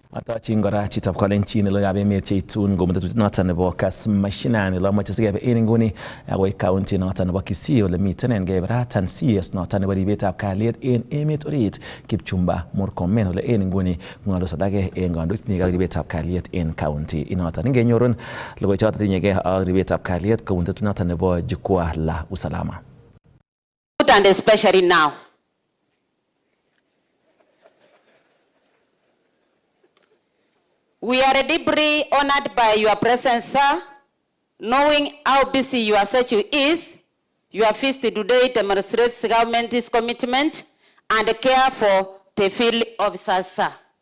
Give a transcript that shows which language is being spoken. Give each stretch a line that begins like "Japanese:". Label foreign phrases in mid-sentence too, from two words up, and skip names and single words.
Kalenjin: Tachin kora chitab kalenjin logoiwek emet cheitun kometetut noton nebo Kass Mashinani lomoche sikebe en inguni akoi county noton nebo Kisii ole miten en keberatan CS noton nebo ribetab kalyet en emet orit Kipchumba Murkomen ole en inguni ng'oldos alake en kandoik ak ribetab kalyet en county inoton. Ingenyorun logoiwek choton tinyegei ak ribetab kalyet kobun tetut noton nebo Jukwaa la Usalama.
English: And especially now. We are deeply honored by your presence, sir. Knowing how busy your statue is, your feast today demonstrates government's commitment and care for the field officers, sir.